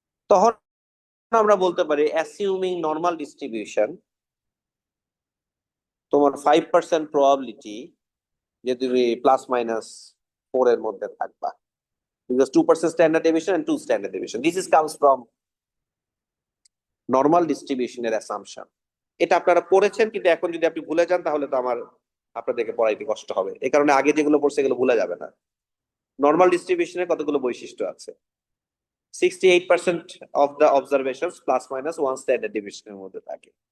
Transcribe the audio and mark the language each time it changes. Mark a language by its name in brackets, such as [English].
[Bangla] তখন আমরা বলতে পারি অ্যাসিউমিং নর্মাল ডিস্ট্রিবিউশন, তোমার 5% প্রবাবিলিটি যে তুমি প্লাস মাইনাস 4 এর মধ্যে থাকবা, [English] because 2% standard deviation and 2 standard deviation. This is comes from normal distribution [Bangla] এর [English] assumption. [Bangla] এটা আপনারা পড়েছেন, কিন্তু এখন যদি আপনি ভুলে যান তাহলে তো আমার আপনাদেরকে পড়াইতে কষ্ট হবে। এই কারণে আগে যেগুলো পড়ছে এগুলো ভুলে যাবে না। নর্মাল ডিস্ট্রিবিউশনের কতগুলো বৈশিষ্ট্য আছে? [English] 68% of the observations plus minus 1 standard deviation [Bangla] এর মধ্যে থাকে।